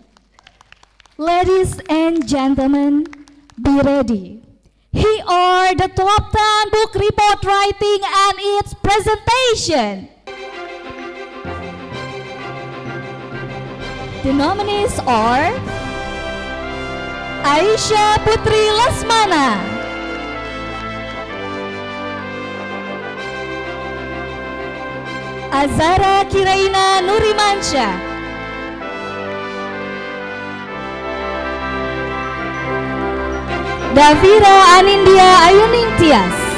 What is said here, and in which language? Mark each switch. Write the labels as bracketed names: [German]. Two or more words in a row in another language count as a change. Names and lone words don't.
[English] Ladies and gentlemen, be ready. Here are the top 10 book report writing and its presentation. The nominees are Aisyah Putri Lesmana, Azara Kiraina Nurimansyah, Davira Anindya Ayuning Tias,